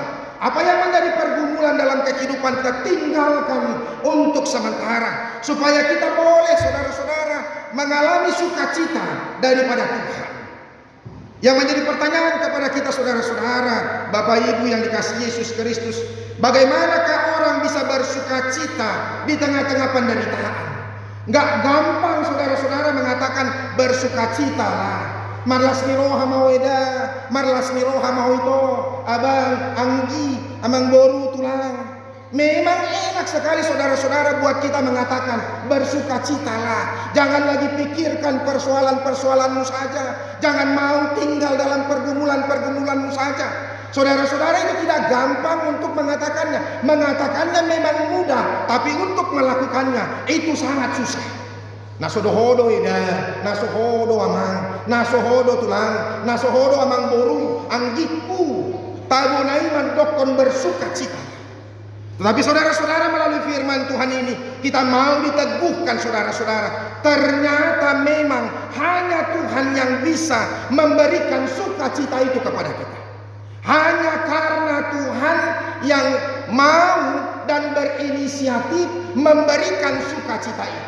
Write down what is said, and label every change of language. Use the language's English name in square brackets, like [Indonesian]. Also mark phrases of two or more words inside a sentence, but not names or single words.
[Indonesian] Apa yang menjadi pergumulan dalam kehidupan kita tinggalkan untuk sementara, supaya kita boleh saudara-saudara mengalami sukacita daripada Tuhan. Yang menjadi pertanyaan kepada kita saudara-saudara, Bapak Ibu yang dikasihi Yesus Kristus, bagaimanakah orang bisa bersukacita di tengah-tengah penderitaan? Nggak gampang saudara-saudara mengatakan bersukacita lah. [Batak Toba] Marlas miroha mau eda, marlas miroha mau itu, abang, anggi, amang boru tulang. [Indonesian] Memang enak sekali saudara-saudara buat kita mengatakan bersukacitalah. Jangan lagi pikirkan persoalan-persoalanmu saja. Jangan mau tinggal dalam pergumulan-pergumulanmu saja. Saudara-saudara, itu tidak gampang untuk mengatakannya. Mengatakannya memang mudah, tapi untuk melakukannya itu sangat susah. [Batak Toba] Nasodohodo ida, nasohodo amang, nasohodo tulang, nasohodo amang boru, anggiku, tabonai mandokon bersukacita. [Indonesian] Tetapi saudara-saudara, melalui firman Tuhan ini kita mau diteguhkan saudara-saudara, ternyata memang hanya Tuhan yang bisa memberikan sukacita itu kepada kita. Hanya karena Tuhan yang mau dan berinisiatif memberikan sukacita itu.